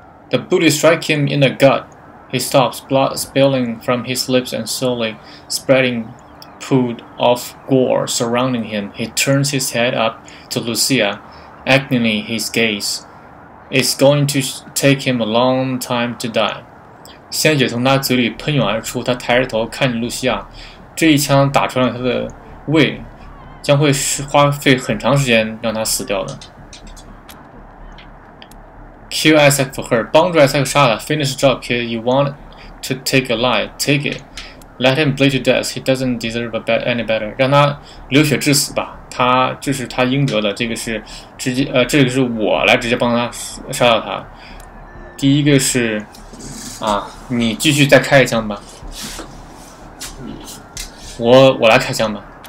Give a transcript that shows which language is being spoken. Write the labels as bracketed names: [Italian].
[English] The bullet strikes him in the gut. He stops, blood spilling from his lips and slowly spreading pool of gore surrounding him. He turns his head up to Lucia, actively his gaze. It's going to take him a long time to die. [Chinese] 鲜血从他嘴里喷涌而出，他抬着头看着露西亚。这一枪打穿了他的胃。将会花费很长时间让他死掉的。 [English] Kill Isaac for her，帮助艾塞克杀了。 Finish the job, kid. You want to take a life, take it. Let him bleed to death. He doesn't deserve any better. [Chinese] 让他流血致死吧，这是他应得的。这个是直接这个是我来直接帮他杀掉他。第一个是你继续再开一枪吧。我来开枪吧。